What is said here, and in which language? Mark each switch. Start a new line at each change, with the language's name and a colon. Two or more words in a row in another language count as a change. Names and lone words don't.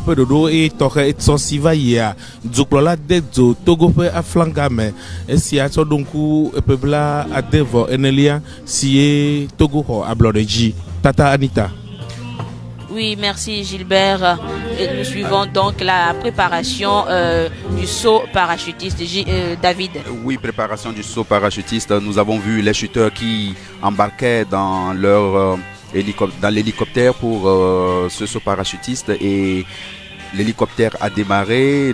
Ewe: ƒe ɖoɖo eye tɔxɛ etsɔ si va yia dukplɔla de dzo Togo ƒe aflaga me esia tsɔ ɖo ŋku eƒe bla ade vɔ enelia si ye Togo xɔ ablɔɖe dzi. Tata Anita.
French: Oui, merci Gilbert. Et nous suivons donc la préparation du saut parachutiste. David. Oui, préparation du saut parachutiste. Nous avons vu les chuteurs qui embarquaient dans leur dans l'hélicoptère pour ce saut parachutiste et l'hélicoptère a démarré.